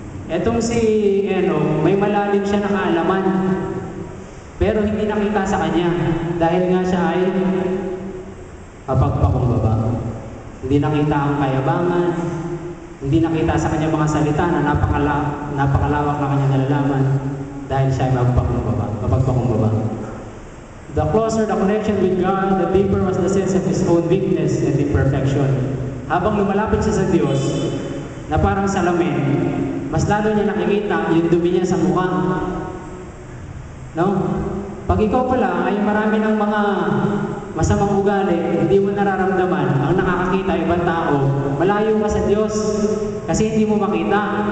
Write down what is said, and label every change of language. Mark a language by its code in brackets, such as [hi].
[tl] Etong si Enoch, may malalim siya na kaalaman, pero hindi nakita sa kanya dahil nga siya ay mapagpakumbaba. Hindi nakita ang kayabangan, hindi nakita sa kanya mga salita na napakalawak na kanyang nalalaman dahil siya ay mapagpakumbaba. [en] The closer the connection with God, the deeper was the sense of his own weakness and imperfection. [tl] Habang lumalapit siya sa Diyos, na parang salamin, mas lalo niya nakikita yung dumi niya sa mukha. No? Pag ikaw pala ay marami ng mga masamang ugali, hindi mo nararamdaman, ang nakakakita ibang tao, malayo ka sa Diyos kasi hindi mo makita.